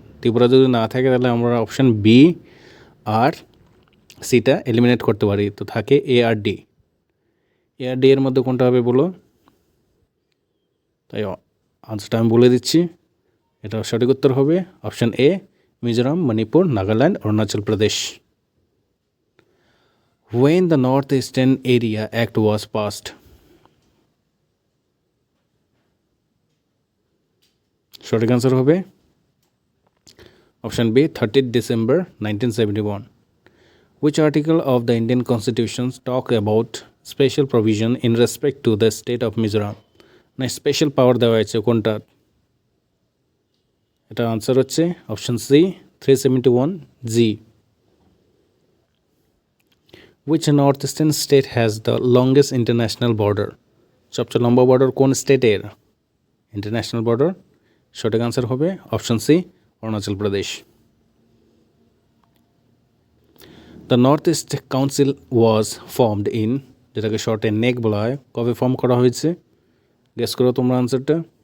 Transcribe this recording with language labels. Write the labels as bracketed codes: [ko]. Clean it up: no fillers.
[bn] ত্রিপুরা যদি না থাকে তাহলে আমরা অপশন বি আর সিটা এলিমিনেট করতে পারি। তো থাকে এ আর ডি। এ আর ডি এর মধ্যে কোনটা হবে বলো? তাই আনসারটা আমি বলে দিচ্ছি। এটা সঠিক উত্তর হবে option A, Mizoram, Manipur, Nagaland, Arunachal Pradesh. [en] When the North Eastern Area Act was passed? [bn] সঠিক আনসার হবে option B, 30th December 1971. [en] Which article of the Indian Constitution talk about special provision in respect to the state of Mizoram? [bn] না, special পাওয়ার দেওয়া হয়েছে কোনটা? এটা answer হচ্ছে option C, 371 G. [en] Which northeastern state has the longest international border? [bn] সবচেয়ে লম্বা border কোন স্টেটের? International border. সঠিক আনসার হবে option C, Arunachal Pradesh. [en] the north east council was formed in, [bn] যেটাকে শর্টে নেক বলা হয়, কবে ফর্ম করা হয়েছে? গেস করো তোমরা আনসারটা।